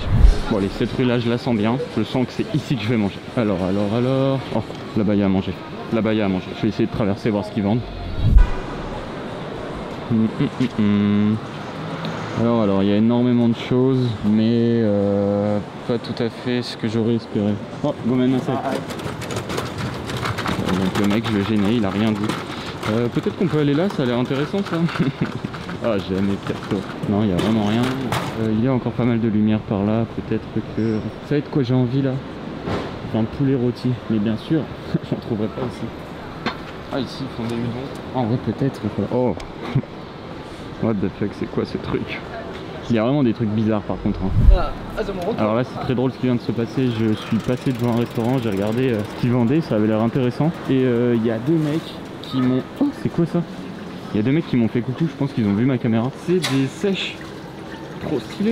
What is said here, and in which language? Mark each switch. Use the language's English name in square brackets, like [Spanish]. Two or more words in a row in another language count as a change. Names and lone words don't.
[French] Bon allez, cette rue là je la sens bien. Je sens que c'est ici que je vais manger. Alors. Oh, là-bas il y a à manger. Là-bas il y a à manger. Je vais essayer de traverser voir ce qu'ils vendent. Alors il y a énormément de choses, mais pas tout à fait ce que j'aurais espéré. [Japanese] Oh, ごめんなさい. [French] Donc le mec, je le gênais, il a rien dit. Peut-être qu'on peut aller là, ça a l'air intéressant ça. Ah jamais perso. Non, il y a vraiment rien. Il y a encore pas mal de lumière par là, peut-être que... Vous savez de quoi j'ai envie là? Un poulet rôti, mais bien sûr, j'en trouverai pas ici. Ah ici ils font des udons. En vrai peut-être. [English] Oh. What the fuck, [French] c'est quoi ce truc? Il y a vraiment des trucs bizarres par contre. Hein. Alors là c'est très drôle ce qui vient de se passer. Je suis passé devant un restaurant, j'ai regardé ce qu'ils vendaient, ça avait l'air intéressant. Et il y a deux mecs qui m'ont... Oh c'est quoi ça? Il y a deux mecs qui m'ont fait coucou, je pense qu'ils ont vu ma caméra. C'est des sèches. Trop stylé.